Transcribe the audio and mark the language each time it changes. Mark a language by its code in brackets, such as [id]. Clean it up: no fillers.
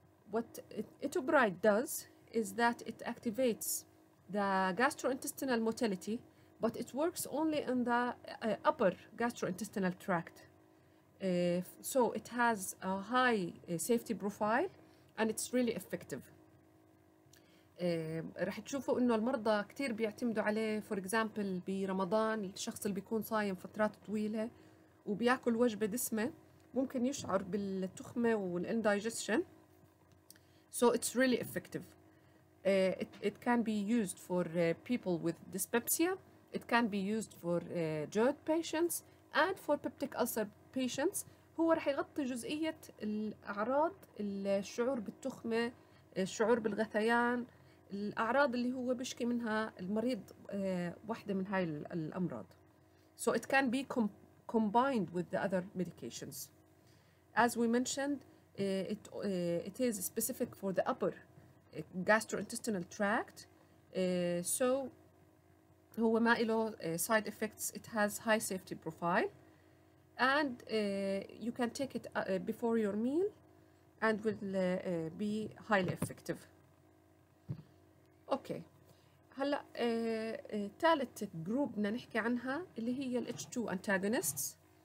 [en] What etopride does is that it activates the gastrointestinal motility, but it works only in the upper gastrointestinal tract. So it has a high safety profile and it's really effective. [ar] رح تشوفوا انه المرضى كتير بيعتمدوا عليه. [en] for example [ar] برمضان الشخص اللي بيكون صايم فترات طويله وبياكل وجبه دسمه ممكن يشعر بالتخمه والاندايجيشن. [en] So it's really effective. It can be used for people with dyspepsia. It can be used for GERD patients and for peptic ulcer patients. [ar] هو رح يغطي جزئية الأعراض، الشعور بالتخمة، الشعور بالغثيان، الأعراض اللي هو بيشكي منها المريض واحدة من هاي الأمراض. [en] So it can be combined with the other medications. As we mentioned, it is specific for the upper gastrointestinal tract. So [ar] هو ما له side effects. [en] It has high safety profile. And you can take it before your meal and will be highly effective. [ar] اوكي هلا ثالث جروب بدنا نحكي عنها اللي هي ال H2 antagonists.